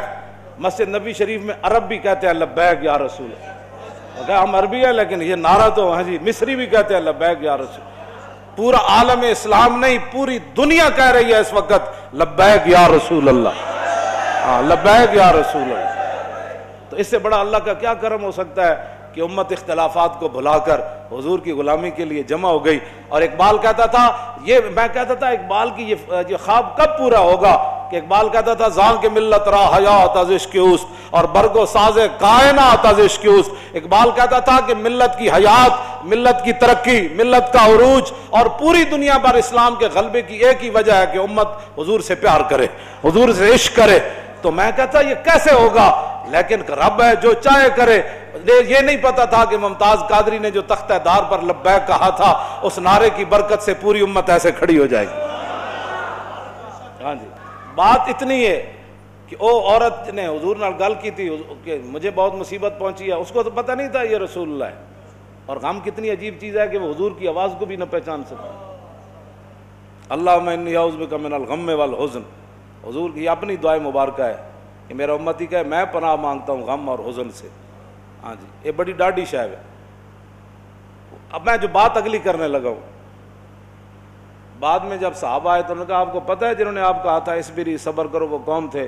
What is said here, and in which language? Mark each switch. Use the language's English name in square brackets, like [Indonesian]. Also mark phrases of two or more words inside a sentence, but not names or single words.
[Urdu] مسجد نبی شریف میں عرب بھی کہتے ہیں [Arabic] لبیک یا رسول، [Urdu] ہم عربی ہیں لیکن یہ نعرہ تو ہاں جی مصری بھی کہتے ہیں [Arabic] لبیک یا رسول، [Urdu] پورا عالم اسلام نہیں پوری دنیا کہہ رہی ہے اس وقت [Arabic] لبیک یا رسول اللہ، [Urdu] ہاں [Arabic] لبیک یا رسول اللہ۔ [Urdu] تو اس سے بڑا اللہ کا کیا کرم ہو سکتا ہے کہ امت اختلافات کو بھلا کر حضور کی غلامی کے لیے جمع ہو گئی۔ اور اقبال کہتا تھا، میں کہتا تھا اقبال کی یہ خواب کب پورا ہوگا کہ اقبال کہتا تھا [Persian] زاں کے ملت را حیات از عشق اوست [Urdu] اور [Persian] برگ و ساز کائنات از عشق اوست۔ [Urdu] اقبال کہتا تھا کہ ملت کی حیات، ملت کی ترقی، ملت کا عروج اور پوری دنیا پر اسلام کے غلبے کی ایک ہی وجہ ہے کہ امت حضور سے پیار کرے، حضور سے عشق کرے۔ تو میں کہتا یہ کیسے ہوگا، لیکن رب ہے جو چاہے کرے۔ یہ نہیں پتا تھا کہ ممتاز قادری نے جو تختہ دار پر لبیک کہا تھا اس نعرے کی برکت سے پوری امت ایسے کھڑی ہو جائے گی۔ ہاں جی بات اتنی ہے کہ او عورت نے حضور [Punjabi] نال گل [Urdu] کی تھی کہ مجھے بہت مصیبت پہنچی ہے، اس کو تو پتہ نہیں تھا یہ رسول اللہ ہے. اور غم کتنی عجیب چیز ہے کہ وہ حضور کی آواز کو بھی نہ پہچان سکا. [Arabic] اللہم انی اعوذ بک من الغم والحزن، [Urdu] حضور کی اپنی دعائیں مبارکہ ہے کہ میرا امتی کہے میں پناہ مانگتا ہوں غم اور حزن سے. ہاں جی، یہ بڑی ڈاڈی شاید ہے. اب میں جو بات اگلی کرنے لگا ہوں، بعد میں جب صحابہ آئے تو انہوں نے کہا آپ کو پتہ ہے جنہوں نے آپ کہا تھا اسبری صبر کرو وہ کون تھے؟